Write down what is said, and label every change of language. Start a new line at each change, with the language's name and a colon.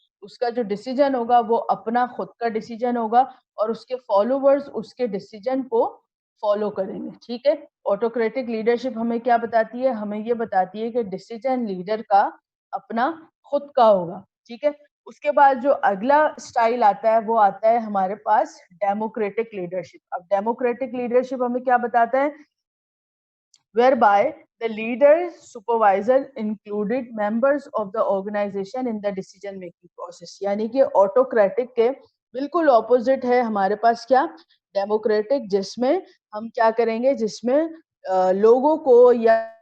Urdu: اس کا جو ڈیسیجن ہوگا وہ اپنا خود کا ڈیسیجن ہوگا اور اس کے فالوورز اس کے ڈیسیجن کو فالو کریں گے. ٹھیک ہے, آٹوکریٹک لیڈرشپ ہمیں کیا بتاتی ہے؟ ہمیں یہ بتاتی ہے کہ ڈیسیجن لیڈر کا اپنا خود کا ہوگا. ٹھیک ہے, اس کے بعد جو اگلا سٹائل آتا ہے وہ آتا ہے ہمارے پاس ڈیموکریٹک لیڈرشپ. اب ڈیموکریٹک لیڈرشپ ہمیں کیا بتاتا ہے؟
English: whereby the leader, supervisor included members of the organization in the decision making process.
Urdu: یعنی کہ آٹوکریٹک کے بالکل اپوزٹ ہے ہمارے پاس کیا؟ ڈیموکریٹک, جس میں ہم کیا کریں گے؟ جس میں لوگوں کو یا